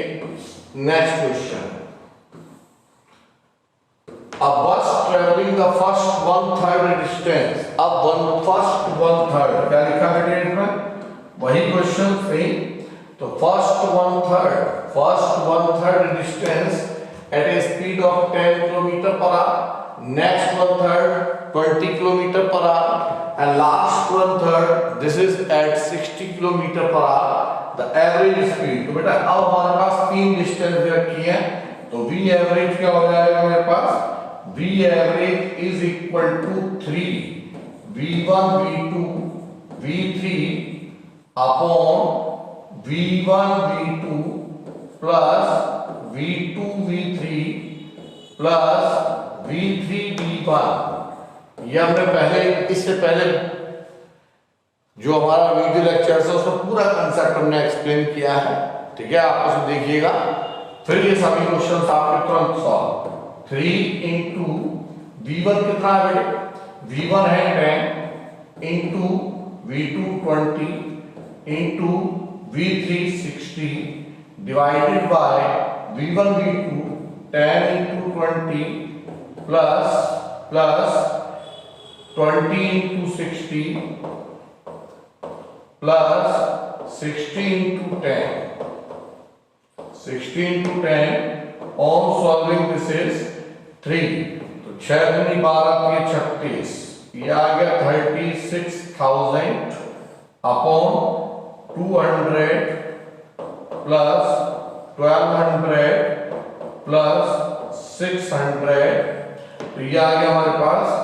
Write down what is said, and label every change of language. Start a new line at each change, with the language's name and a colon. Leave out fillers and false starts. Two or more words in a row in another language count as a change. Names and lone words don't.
English: next question, a bus travelling the first 1/3 distance.
Hindi: अब फर्स्ट 1/3 क्या लिखा है डेट में?
English: वही question same. तो first 1/3 distance at a speed of 10 kilometer per hour, next 1/3 20 kilometer per hour, and last 1/3 this is at 60 kilometer per hour, the average speed।
Hindi: तो बेटा अब हमारे पास तीन डिस्टेंस रखी है, तो
English: v average
Hindi: क्या हो जाएगा मेरे पास?
English: v average is equal to 3 v1 v2 v3 upon v1 v2 plus v2 v3 plus v3 v1.
Hindi: ये हमने पहले, इससे पहले जो हमारा
English: video lecture
Hindi: है उसमें पूरा कंसेप्ट हमने एक्सप्लेन किया है। ठीक है, आप उसे देखिएगा। फिर ये सभी क्वेश्चंस आपके तुरंत सॉल्व। 3 into v1 कितना है बेटे?
English: v1 है 10 into v2 20 into V3 60 divided by V1 V2 10 into 20 plus 20 into 60 plus 60 into 10 on solving this is 3
Hindi: तो 6 दूनी 12 के 36 ये आ गया 36,000
English: upon 200 plus 1200 plus 600
Hindi: तो ये आ गया हमारे पास